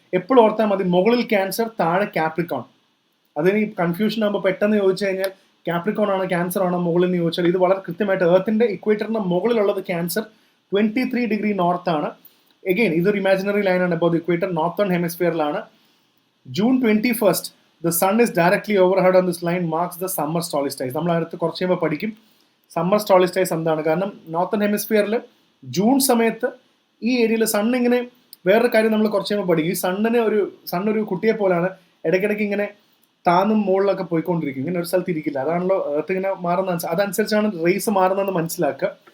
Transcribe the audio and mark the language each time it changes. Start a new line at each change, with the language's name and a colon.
Malayalam: എപ്പോഴും ഓർത്താൽ മതി, മുകളിൽ ക്യാൻസർ, താഴെ കാപ്രിക്കോൺ. അതിന് കൺഫ്യൂഷൻ ആകുമ്പോൾ പെട്ടെന്ന് ചോദിച്ചു കഴിഞ്ഞാൽ കാപ്രിക്കോൺ ആണോ ക്യാൻസർ ആണോ മുകളിൽ നിന്ന് ചോദിച്ചാൽ ഇത് വളരെ കൃത്യമായിട്ട് എർത്തിന്റെ ഇക്വേറ്ററിന്റെ മുകളിലുള്ളത് ക്യാൻസർ, 23 ഡിഗ്രി നോർത്ത് ആണ്. എഗെയിൻ ഇതൊരു ഇമാജിനറി ലൈനാണ്. അപ്പോൾ equator northern ഹെമിസ്ഫിയറിലാണ്.
English: June 21st, the sun is directly overhead on this line marks the summer solstice.
Malayalam: നമ്മൾ അടുത്ത് കുറച്ച് കഴിയുമ്പോൾ പഠിക്കും സമ്മർ സോളിസ്റ്റൈസ് എന്താണ്. കാരണം നോർത്തേൺ ഹെമിസ്ഫിയറിൽ ജൂൺ സമയത്ത് ഈ ഏരിയയിൽ സൺ ഇങ്ങനെ, വേറൊരു കാര്യം നമ്മൾ കുറച്ച് കഴിയുമ്പോൾ പഠിക്കും. ഈ സണ്ണൊരു കുട്ടിയെ പോലാണ്, ഇടയ്ക്കിടയ്ക്ക് ഇങ്ങനെ താന്നും മുകളിലൊക്കെ പോയിക്കൊണ്ടിരിക്കും. ഇങ്ങനെ ഒരു സ്ഥലത്ത് ഇരിക്കില്ല. അതാണല്ലോ എർത്ത് ഇങ്ങനെ മാറുന്ന, അതനുസരിച്ചാണ് റേസ് മാറുന്നതെന്ന് മനസ്സിലാക്കുക.